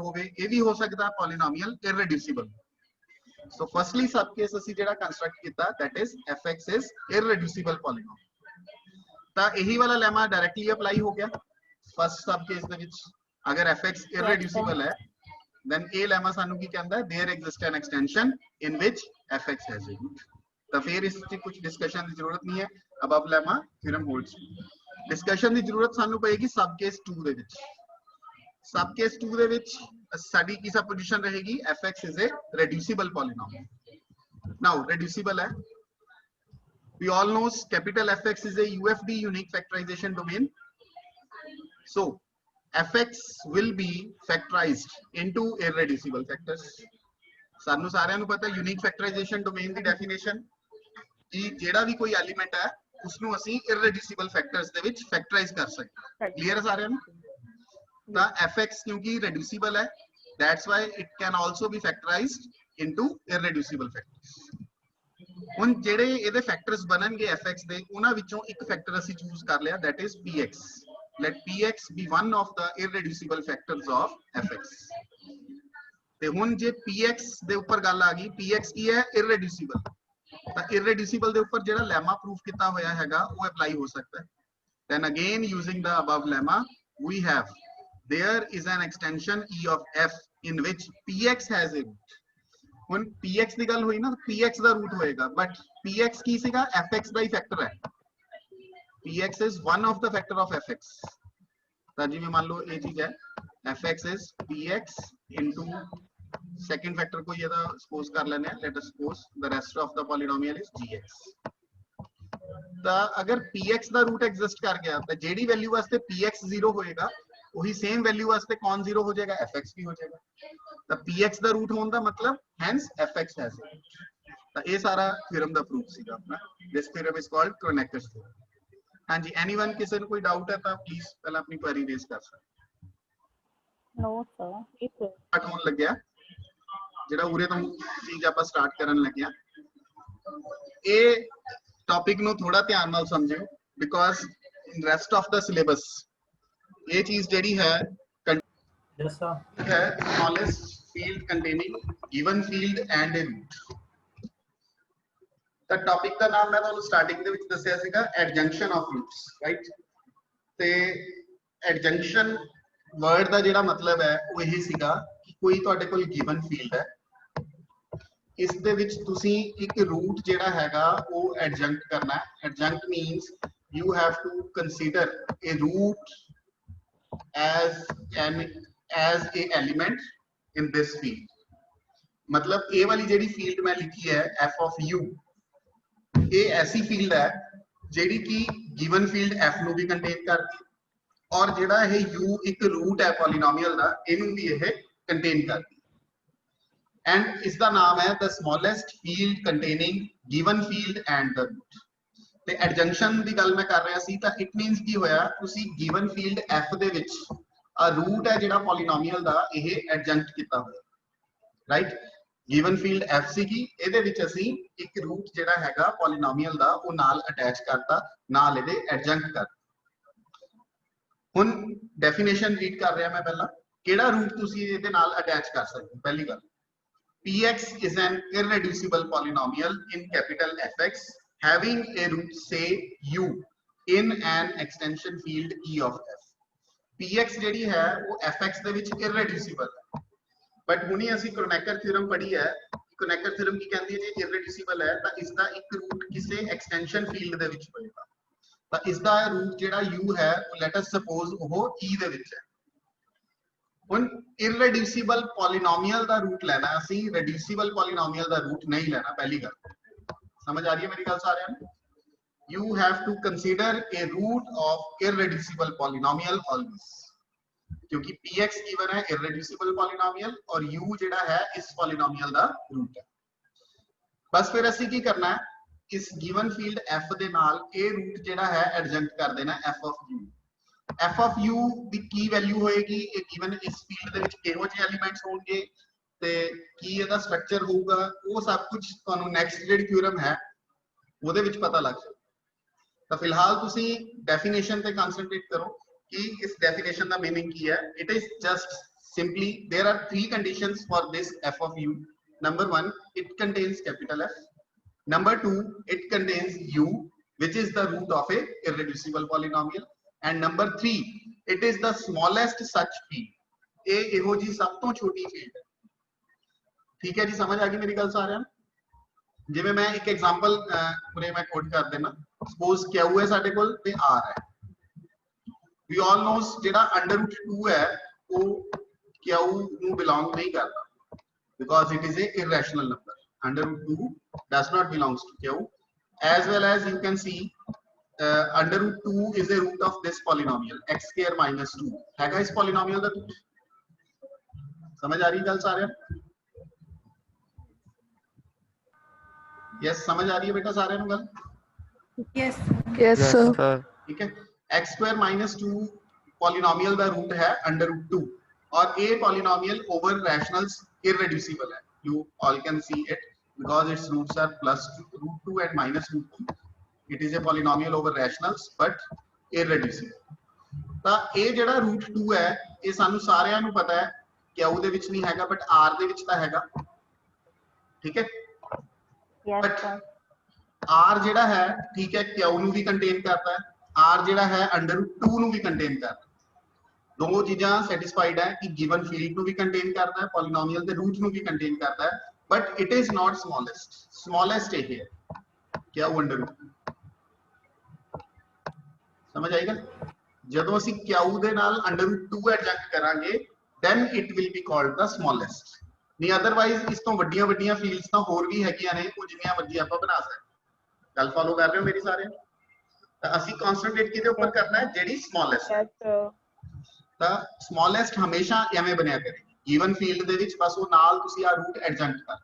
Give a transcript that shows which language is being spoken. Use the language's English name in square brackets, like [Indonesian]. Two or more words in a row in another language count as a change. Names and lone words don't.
[Punjabi] ਹੋਵੇ ਇਹ ਵੀ ਹੋ ਸਕਦਾ ਹੈ [English] polynomial irreducible so firstly sub case [Punjabi] ਅਸੀਂ ਜਿਹੜਾ ਕੰਸਟਰਕਟ ਕੀਤਾ [English] that is fx is irreducible polynomial [Punjabi] ਤਾਂ ਇਹੀ ਵਾਲਾ ਲੈਮਾ [English] directly apply [Punjabi] ਹੋ ਗਿਆ [English] first sub case [Punjabi] ਦੇ ਵਿੱਚ ਅਗਰ fx irreducible ਹੈ [English] then a lemma [Punjabi] ਸਾਨੂੰ ਕੀ [Hindi] कहता है [English] there exists an extension in which fx has a root [Hindi] तो फिर इस पे कुछ डिस्कशन की जरूरत नहीं है अब [English] lemma theorem holds [Punjabi] ਡਿਸਕਸ਼ਨ ਕੀ ਜ਼ਰੂਰਤ ਸਾਨੂੰ ਪਏਗੀ ਸਬ ਕੇਸ 2 ਦੇ ਵਿੱਚ ਸਬ ਕੇਸ 2 ਦੇ ਵਿੱਚ ਸਾਡੀ ਕੀ ਸਬ ਪੋਜ਼ੀਸ਼ਨ ਰਹੇਗੀ [English] fx is a reducible polynomial now reducible है we all know capital fx is a ufd unique factorization domain so fx will be factorized into irreducible factors [Punjabi] ਸਾਨੂੰ ਸਾਰਿਆਂ ਨੂੰ ਪਤਾ [English] यूनिक factorization domain ਦੀ [Punjabi] definition ਕਿ ਜਿਹੜਾ ਵੀ ਕੋਈ ਐਲੀਮੈਂਟ ਹੈ ਉਸ ਨੂੰ ਅਸੀਂ [English] irreducible factors [Punjabi] ਦੇ ਵਿੱਚ factorize ਕਰ ਸਕਦੇ ਹਾਂ ਕਲੀਅਰ ਹੈ ਸਾਰਿਆਂ ਨੂੰ ਤਾਂ fx ਕਿਉਂਕਿ reducible ਹੈ [English] that's why it can also be factorized into irreducible factors [Punjabi] ਹੁਣ ਜਿਹੜੇ ਇਹਦੇ ਫੈਕਟਰਸ ਬਣਨਗੇ fx ਦੇ ਉਹਨਾਂ ਵਿੱਚੋਂ ਇੱਕ ਫੈਕਟਰ ਅਸੀਂ ਚੂਜ਼ ਕਰ ਲਿਆ [English] that is px let px be one of the irreducible factors of fx [Punjabi] ਤੇ ਹੁਣ ਜੇ px ਦੇ ਉੱਪਰ ਗੱਲ ਆ ਗਈ, px ਕੀ ਹੈ, irreducible, ਤਾਂ irreducible ਦੇ ਉੱਪਰ ਜਿਹੜਾ [English] lemma proof [Punjabi] ਕੀਤਾ ਹੋਇਆ ਹੈਗਾ ਉਹ ਅਪਲਾਈ ਹੋ ਸਕਦਾ ਹੈ। [English] then again using the above lemma we have there is an extension e of f in which px has a root। [Punjabi] ਹੁਣ px ਦੀ ਗੱਲ ਹੋਈ ਨਾ, px ਦਾ ਰੂਟ ਹੋਏਗਾ, ਬਟ px ਕੀ ਸੀਗਾ, fx ਦਾ ਹੀ ਫੈਕਟਰ ਹੈ। [English] px is one of the factor of fx। [Punjabi] ਤਾਂ ਜਿਵੇਂ ਮੰਨ ਲਓ ਇਹ ਚੀਜ਼ ਹੈ, [English] fx is px into second factor [Punjabi] ਕੋਈ ਇਹਦਾ ਸਪੋਜ਼ ਕਰ ਲੈਣੇ ਆ, [English] let us suppose the rest of the polynomial is gx। [Punjabi] ਤਾਂ ਅਗਰ px ਦਾ [English] root exist [Punjabi] ਕਰ ਗਿਆ ਤਾਂ ਜਿਹੜੀ ਵੈਲਿਊ ਵਾਸਤੇ px 0 ਹੋਏਗਾ ਉਹੀ [English] same value [Punjabi] ਵਾਸਤੇ ਕੌਣ 0 ਹੋ ਜਾਏਗਾ, fx ਵੀ ਹੋ ਜਾਏਗਾ। ਤਾਂ px ਦਾ ਰੂਟ ਹੋਣ ਦਾ ਮਤਲਬ [English] hence fx has it. [Punjabi] ਤਾਂ ਇਹ ਸਾਰਾ ਥਿਉਰਮ ਦਾ ਪ੍ਰੂਫ ਸੀਗਾ ਆਪਣਾ। [English] this theorem is called Kronecker theorem। [Punjabi] ਹਾਂਜੀ, ਐਨੀਵਨ ਕਿਸੇ ਨੂੰ ਕੋਈ ਡਾਊਟ ਹੈ ਤਾਂ ਪਲੀਜ਼ ਪਹਿਲਾਂ ਆਪਣੀ [English] query raise [Punjabi] ਕਰ ਸਕਦੇ। [English] no sir, ਇੱਕ [Punjabi] ਸਟਾਰਟ ਹੋਣ ਲੱਗਿਆ, ਜਿਹੜਾ ਉਰੇ ਤੋਂ ਚੀਜ਼ ਆਪਾਂ ਸਟਾਰਟ ਕਰਨ ਲੱਗਿਆ, ਇਹ ਟੌਪਿਕ ਨੂੰ ਥੋੜਾ ਧਿਆਨ ਨਾਲ ਸਮਝਿਓ [English] because in rest of the syllabus [Punjabi] ਇਹ ਚੀਜ਼ ਜਿਹੜੀ ਹੈ [English] Yes, sir. है smallest field containing given field and a root। [Punjabi] ਤਾਂ ਟੌਪਿਕ ਦਾ ਨਾਮ ਮੈਂ ਤੁਹਾਨੂੰ ਸਟਾਰਟਿੰਗ ਦੇ ਵਿੱਚ ਦੱਸਿਆ ਸੀਗਾ [English] adjunction of roots, [Punjabi] ਰਾਈਟ। ਤੇ [English] adjunction word [Punjabi] ਦਾ ਜਿਹੜਾ ਮਤਲਬ ਹੈ ਉਹ ਇਹ ਸੀਗਾ ਕਿ ਕੋਈ ਤੁਹਾਡੇ ਕੋਲ [English] given field [Punjabi] ਹੈ, ਇਸ ਦੇ ਵਿੱਚ ਤੁਸੀਂ ਇੱਕ ਰੂਟ ਜਿਹੜਾ ਹੈਗਾ ਉਹ ਐਡਜੰਕਟ ਕਰਨਾ ਹੈ। [English] adjunct means you have to consider a root as a element in this field। [Punjabi] मतलब ਇਹ ਵਾਲੀ ਜਿਹੜੀ ਫੀਲਡ ਮੈਂ ਲਿਖੀ ਹੈ [English] f of u, [Punjabi] ਇਹ ਐਸੀ ਫੀਲਡ ਹੈ ਜਿਹੜੀ ਕਿ [English] given field [Punjabi] f ਨੂੰ ਵੀ ਕੰਟੇਨ ਕਰਦੀ ਔਰ ਜਿਹੜਾ ਇਹ u ਇੱਕ ਰੂਟ ਹੈ ਪੋਲੀਨੋਮੀਅਲ ਦਾ, ਇਹਨੂੰ ਵੀ ਇਹ ਕੰਟੇਨ ਕਰਦੀ। [English] ਐਂਡ [Punjabi] ਇਸ ਦਾ ਨਾਮ ਹੈ [English] the smallest field containing given field and the root। [Punjabi] ਤੇ ਐਡਜੰਕਸ਼ਨ ਦੀ ਗੱਲ ਮੈਂ ਕਰ ਰਿਹਾ ਸੀ ਤਾਂ [English] it means [Punjabi] ਕੀ ਹੋਇਆ, ਤੁਸੀਂ [English] given field [Punjabi] f ਦੇ ਵਿੱਚ ਆ ਰੂਟ ਹੈ ਜਿਹੜਾ ਪੋਲੀਨੋਮੀਅਲ ਦਾ ਇਹ ਐਡਜੰਕਟ ਕੀਤਾ ਹੋਇਆ, ਰਾਈਟ। [English] given field [Punjabi] f ਸੀਗੀ, ਇਹਦੇ ਵਿੱਚ ਅਸੀਂ ਇੱਕ ਰੂਟ ਜਿਹੜਾ ਹੈਗਾ ਪੋਲੀਨੋਮੀਅਲ ਦਾ ਉਹ ਨਾਲ ਅਟੈਚ ਕਰਤਾ, ਨਾਲ ਇਹਦੇ ਐਡਜੰਕਟ ਕਰ। ਹੁਣ [English] definition read [Punjabi] ਕਰ ਰਿਹਾ ਮੈਂ ਪਹਿਲਾਂ, ਕਿਹੜਾ ਰੂਟ ਤੁਸੀਂ ਇਹਦੇ ਨਾਲ ਅਟੈਚ ਕਰ ਸਕਦੇ ਹੋ। ਪਹਿਲੀ ਗੱਲ, [English] px is an irreducible polynomial in capital Fx having a root say u in an extension field E of f। [Punjabi] px ਜਿਹੜੀ ਹੈ ਉਹ fx ਦੇ ਵਿੱਚ irreducible ਹੈ, ਬਟ ਹੁਣੀ ਅਸੀਂ Kronecker theorem ਪੜ੍ਹੀ ਹੈ। Kronecker theorem ਕੀ ਕਹਿੰਦੀ ਹੈ, ਜੇ irreducible ਹੈ ਤਾਂ ਇਸ ਦਾ ਇੱਕ ਰੂਟ ਕਿਸੇ [English] extension field [Punjabi] ਦੇ ਵਿੱਚ ਹੋਏਗਾ। ਤਾਂ ਇਸ ਦਾ ਰੂਟ ਜਿਹੜਾ u ਹੈ ਉਹ [English] let us suppose [Punjabi] ਉਹ E ਦੇ ਵਿੱਚ ਹੈ। ਹੁਣ [English] irreducible polynomial [Punjabi] ਦਾ ਰੂਟ ਲੈਣਾ, ਅਸੀਂ [English] reducible polynomial [Punjabi] ਦਾ ਰੂਟ ਨਹੀਂ ਲੈਣਾ। ਪਹਿਲੀ ਗੱਲ ਸਮਝ ਆ ਰਹੀ ਹੈ ਮੇਰੀ ਗੱਲ ਸਾਰਿਆਂ ਨੂੰ? [English] You have to consider a root of irreducible polynomial always, [Hindi] क्योंकि px given है [English] irreducible polynomial [Hindi] और u [Punjabi] ਜਿਹੜਾ ਹੈ ਇਸ [Hindi] polynomial ਦਾ root है। बस फिर [Punjabi] ਅਸੀਂ ਕੀ ਕਰਨਾ ਹੈ, ਇਸ [English] given field [Punjabi] f ਦੇ ਨਾਲ ਇਹ root ਜਿਹੜਾ ਹੈ adjunct ਕਰ ਦੇਣਾ [English] f of u। f of u [Punjabi] ਦੀ ਕੀ ਵੈਲਿਊ ਹੋਏਗੀ, ਇਹ given ਇਸ field ਦੇ ਵਿੱਚ ਕਿਹੋ ਜਿਹੇ ਐਲੀਮੈਂਟਸ ਹੋਣਗੇ ਤੇ ਕੀ ਇਹਦਾ ਸਟਰਕਚਰ ਹੋਊਗਾ, ਉਹ ਸਭ ਕੁਝ ਤੁਹਾਨੂੰ ਨੈਕਸਟ ਜਿਹੜੀ ਥਿਊਰਮ ਹੈ ਉਹਦੇ ਵਿੱਚ ਪਤਾ ਲੱਗ ਜਾਏਗਾ। ਤਾਂ ਫਿਲਹਾਲ ਤੁਸੀਂ ਡੈਫੀਨੇਸ਼ਨ ਤੇ ਕਨਸੈਂਟਰੇਟ ਕਰੋ ਕਿ ਇਸ ਡੈਫੀਨੇਸ਼ਨ ਦਾ ਮੀਨਿੰਗ ਕੀ ਹੈ। [English] it is just simply there are three conditions for this f of u। number 1, it contains capital F। number 2, it contains u which is the root of a irreducible polynomial। and number 3, it is the smallest such field। [Punjabi] ਇਹ ਇਹੋ ਜੀ ਸਭ ਤੋਂ ਛੋਟੀ ਫੀਲਡ ਹੈ। ਠੀਕ ਹੈ ਜੀ, ਸਮਝ ਆ ਗਈ ਮੇਰੀ ਗੱਲ ਸਾਰਿਆਂ ਨੂੰ? ਜਿਵੇਂ ਮੈਂ ਇੱਕ ਐਗਜ਼ਾਮਪਲ ਪੂਰੇ ਮੈਂ ਕੋਡ ਕਰ ਦੇਣਾ। ਸਪੋਜ਼ q ਹੈ ਸਾਡੇ ਕੋਲ ਤੇ r ਹੈ। [English] we all knows [Punjabi] ਜਿਹੜਾ √2 ਹੈ ਉਹ q ਨੂੰ ਬਿਲੋਂਗ ਨਹੀਂ ਕਰਦਾ [English] because it is a irrational number. √2 does not belongs to q, as well as you can see √2 is a root of this polynomial x square minus 2 [Punjabi] ਹੈਗਾ ਇਸ [English] polynomial ਦਾ root। [Punjabi] ਸਮਝ ਆ ਰਹੀ ਗੱਲ ਸਾਰਿਆਂ ਨੂੰ? [Hindi] यस, समझ आ रही है बेटा सारे गल? यस [English] yes sir. [Hindi] ठीक है, x [English] square minus [Hindi] 2 पॉलिनोमियल का रूट है √2 और a [English] polynomial over rationals irreducible [Hindi] है। [English] you all can see it because its roots are +2 and -2। it is a polynomial over rationals but irreducible। [Punjabi] ਤਾਂ ਇਹ ਜਿਹੜਾ √2 ਹੈ ਇਹ ਸਾਨੂੰ ਸਾਰਿਆਂ ਨੂੰ ਪਤਾ ਹੈ ਕਿਊ ਦੇ ਵਿੱਚ ਨਹੀਂ ਹੈਗਾ ਬਟ ਆਰ ਦੇ ਵਿੱਚ ਤਾਂ ਹੈਗਾ, ਠੀਕ ਹੈ। [English] Yes, But sir. [Punjabi] ਆਰ ਜਿਹੜਾ ਹੈ, ਠੀਕ ਹੈ, ਕਿਊ ਨੂੰ ਵੀ ਕੰਟੇਨ ਕਰਦਾ ਹੈ, ਆਰ ਜਿਹੜਾ ਹੈ √2 ਨੂੰ ਵੀ ਕੰਟੇਨ ਕਰਦਾ ਹੈ। ਦੋ ਚੀਜ਼ਾਂ ਸੈਟੀਸਫਾਈਡ ਹੈ ਕਿ [English] given field [Punjabi] ਨੂੰ ਵੀ ਕੰਟੇਨ ਕਰਦਾ ਹੈ, ਪੋਲੀਨੋਮੀਅਲ ਦੇ ਰੂਟ ਨੂੰ ਵੀ ਕੰਟੇਨ ਕਰਦਾ ਹੈ, [English] but it is not smallest [Punjabi] ਇਹ ਹੈ ਕਿਊ √2। ਸਮਝ ਆਏਗਾ? ਜਦੋਂ ਅਸੀਂ ਕਿਊ ਦੇ ਨਾਲ √2 ਐਡਜੰਕਟ ਕਰਾਂਗੇ [English] then it will be called the smallest। [Punjabi] ਨਹੀਂ ਅਦਰਵਾਈਜ਼ ਇਸ ਤੋਂ ਵੱਡੀਆਂ ਵੱਡੀਆਂ ਫੀਲਡਸ ਤਾਂ ਹੋਰ ਵੀ ਹੈਗੀਆਂ ਨੇ, ਉਹ ਜਿੰਨੀਆਂ ਮਰਜ਼ੀ ਆਪਾਂ ਬਣਾ ਸਕਦੇ। ਗੱਲ ਫੋਲੋ ਕਰ ਰਹੇ ਹੋ ਮੇਰੀ ਸਾਰੇ? ਤਾਂ ਅਸੀਂ ਕਨਸੈਂਟਰੇਟ ਕਿਹਦੇ ਉੱਪਰ ਕਰਨਾ ਹੈ? ਜਿਹੜੀ ਸਮੋਲੈਸਟ। [English] Yes, sir. [Punjabi] ਤਾਂ ਸਮੋਲੈਸਟ ਹਮੇਸ਼ਾ ਐਵੇਂ ਬਣਿਆ ਕਰੇ [English] given field [Punjabi] ਦੇ ਵਿੱਚ, ਬਸ ਉਹ ਨਾਲ ਤੁਸੀਂ ਆ ਰੂਟ ਐਡਜੰਕਟ ਕਰ।